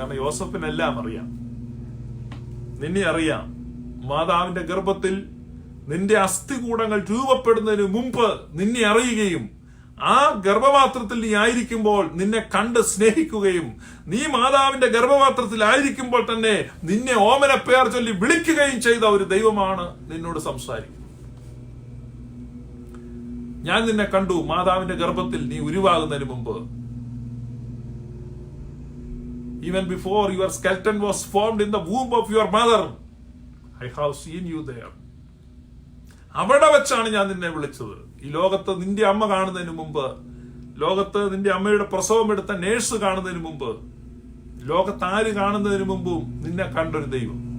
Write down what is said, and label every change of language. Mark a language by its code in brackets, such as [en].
[ml] കാരണം യോസഫിനെല്ലാം അറിയാം. നിന്നെ അറിയാം, മാതാവിന്റെ ഗർഭത്തിൽ നിന്റെ അസ്ഥികൂടങ്ങൾ രൂപപ്പെടുന്നതിന് മുമ്പ് നിന്നെ അറിയുകയും ആ ഗർഭപാത്രത്തിൽ നീ ആയിരിക്കുമ്പോൾ നിന്നെ കണ്ട് സ്നേഹിക്കുകയും നീ മാതാവിന്റെ ഗർഭപാത്രത്തിൽ ആയിരിക്കുമ്പോൾ തന്നെ നിന്നെ ഓമന പേർ ചൊല്ലി വിളിക്കുകയും ചെയ്ത ഒരു ദൈവമാണ് നിന്നോട് സംസാരിക്കുന്നത്. ഞാൻ നിന്നെ കണ്ടു മാതാവിന്റെ ഗർഭത്തിൽ നീ ഉരുവാകുന്നതിന് മുമ്പ്. [en] Even before your skeleton was formed in the womb of your mother, I have seen you there. [ml] അവിടെ വെച്ചാണ് ഞാൻ നിന്നെ വിളിച്ചത്. ഈ ലോകത്ത് നിന്റെ അമ്മ കാണുന്നതിന് മുമ്പ്, ലോകത്ത് നിന്റെ അമ്മയുടെ പ്രസവം എടുത്ത നേഴ്സ് കാണുന്നതിന് മുമ്പ്, ലോകത്ത് ആര് കാണുന്നതിന് മുമ്പും നിന്നെ കണ്ടൊരു ദൈവം.